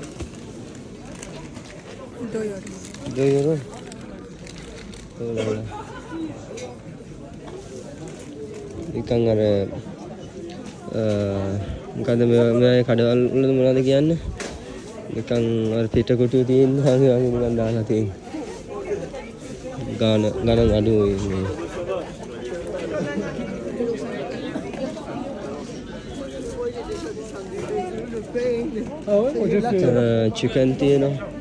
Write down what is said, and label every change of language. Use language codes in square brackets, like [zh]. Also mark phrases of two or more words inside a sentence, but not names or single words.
[fr] 2 euros. 2 euros? Oh là là. [id] Ikan ada [si] මොකද මේ කඩවල් වල මොනවද කියන්නේ? නිකන් අර පිට කොටු තියෙන වගේ නිකන් දාලා තියෙන. ගාන අඩුයි මේ. chicken තියෙනවා.